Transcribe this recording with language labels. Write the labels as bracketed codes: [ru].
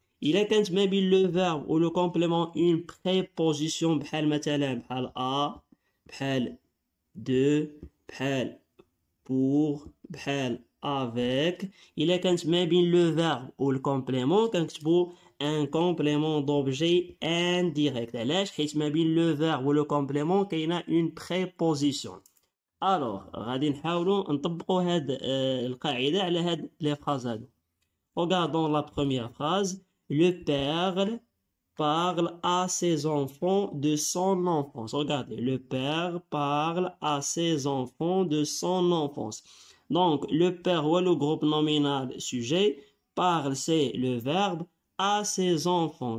[ar] إلا كانت ما بين [fr] le verbe ou le complément une préposition [ar] بحال مثلا بحال a, بحال de, بحال pour, بحال avec. إلا كانت ما بين [fr] le verbe ou le complément [ar] كنكتبو [fr] un complément d'objet indirect. [ar] علاش؟ حيت ما بين [fr] le verbe ou le complément [ar] كاينه [fr] une préposition. [ar] Alors غادي نحاولوا نطبقوا هاد القاعده على هاد [fr] les phrases [ar] هادو. [fr] Regardons la première phrase. Le père parle à ses enfants de son enfance. Regardez, le père parle à ses enfants de son enfance. Donc, le père ou le groupe nominal sujet, parle, c'est le verbe, à ses enfants.